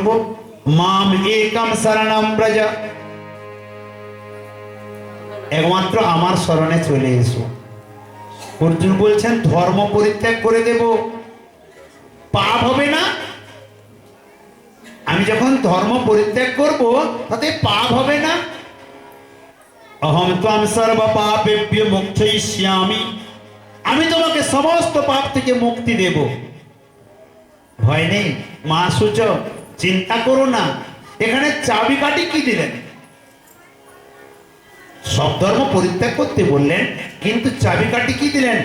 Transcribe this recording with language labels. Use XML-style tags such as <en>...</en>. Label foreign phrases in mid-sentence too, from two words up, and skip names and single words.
<sa>माम एकम शरणम व्रज,</sa> <bn>একমাত্র আমার শরণে চলে এসো। অর্জুন বলছেন ধর্ম পরিত্যাগ করে দেব, পাপ হবে না? আমি যখন ধর্ম পরিত্যাগ করব তাতে পাপ হবে না?</bn> <sa>अहम् त्वम् सर्व पापेभ्यो मोक्षयिष्यामि,</sa> <bn>আমি তোমাকে সমস্ত পাপ থেকে মুক্তি দেব। ভয় নেই</bn> <sa>मा शुचः,</sa> <bn>চিন্তা করো না। এখানে চাবিকাঠি কি দিলেন? সব ধর্ম পরিত্যাগ করতে বললেন, কিন্তু চাবিকাঠি কি দিলেন?</bn>